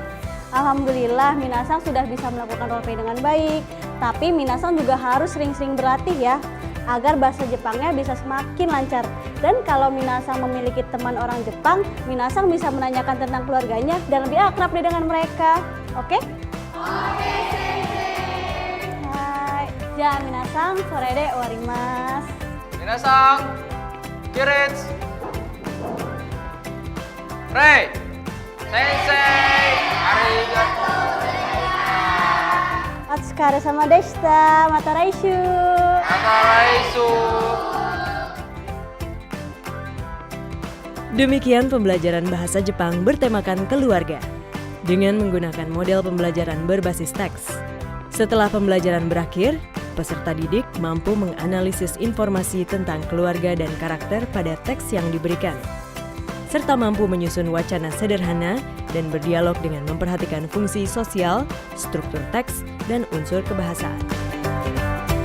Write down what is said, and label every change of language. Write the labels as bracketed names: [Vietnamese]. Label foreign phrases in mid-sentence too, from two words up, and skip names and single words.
[Indonesian] Alhamdulillah Minasang sudah bisa melakukan roleplay dengan baik. Tapi Minasang juga harus sering-sering berlatih ya, agar bahasa Jepangnya bisa semakin lancar. Dan kalau Minasang memiliki teman orang Jepang, Minasang bisa menanyakan tentang keluarganya dan lebih akrab dengan mereka. Oke? Oke, [Japanese] 先生。はい. じゃ、皆さん、それで終わります. 皆さん、起立、礼、先生、ありがとう. お疲れ様でした。また来週. [Indonesian] Demikian pembelajaran bahasa Jepang bertemakan keluarga dengan menggunakan model pembelajaran berbasis teks. Setelah pembelajaran berakhir, peserta didik mampu menganalisis informasi tentang keluarga dan karakter pada teks yang diberikan, serta mampu menyusun wacana sederhana dan berdialog dengan memperhatikan fungsi sosial, struktur teks, dan unsur kebahasaan.